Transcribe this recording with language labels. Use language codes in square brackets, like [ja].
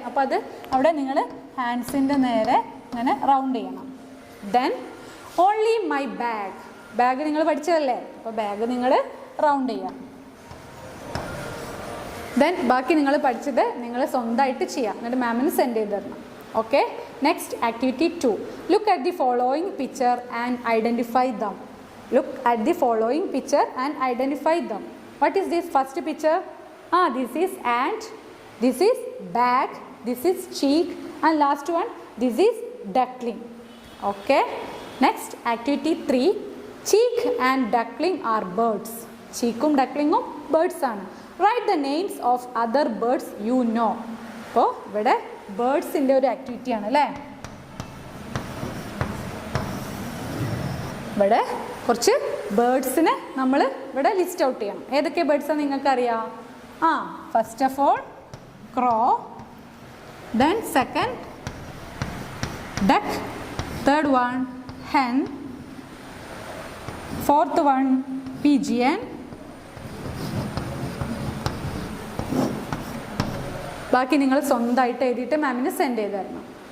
[ml] അപ്പോൾ അത് അവിടെ നിങ്ങൾ ഹാൻഡ്സിൻ്റെ നേരെ ഇങ്ങനെ റൗണ്ട് ചെയ്യണം. [en] Then only my bag. [ml] Bag നിങ്ങൾ പഠിച്ചതല്ലേ? അപ്പോൾ ബാഗ് നിങ്ങൾ റൗണ്ട് ചെയ്യാം. ദെൻ ബാക്കി നിങ്ങൾ പഠിച്ചത് നിങ്ങൾ സ്വന്തമായിട്ട് ചെയ്യാം, എന്നിട്ട് മാമിന് സെൻഡ് ചെയ്ത് തരണം. [en] Okay, next activity 2, look at the following picture and identify them. Look at the following picture and identify them. What is this first picture? This is ant, this is bag, this is cheek, and last one, this is duckling. Okay. Next, activity 3. Cheek and duckling are birds. [ml] Cheekum ducklingum birds ആണ്. [en] Write the names of other birds you know. [ml] അപ്പോൾ ഇവിടെ ബേർഡ്സിൻ്റെ ഒരു activity ആണ് അല്ലേ. ഇവിടെ കുറച്ച് ബേർഡ്സിനെ നമ്മൾ ഇവിടെ ലിസ്റ്റ് ഔട്ട് ചെയ്യണം. ഏതൊക്കെ ബേർഡ്സാണ് നിങ്ങൾക്കറിയാം? [en] first of all crow, then second duck, third one hen, fourth one pigeon, [ml] ബാക്കി നിങ്ങൾ സ്വന്തമായിട്ട് എഴുതിയിട്ട് മാമിന് സെൻഡ് ചെയ്ത് തരണം.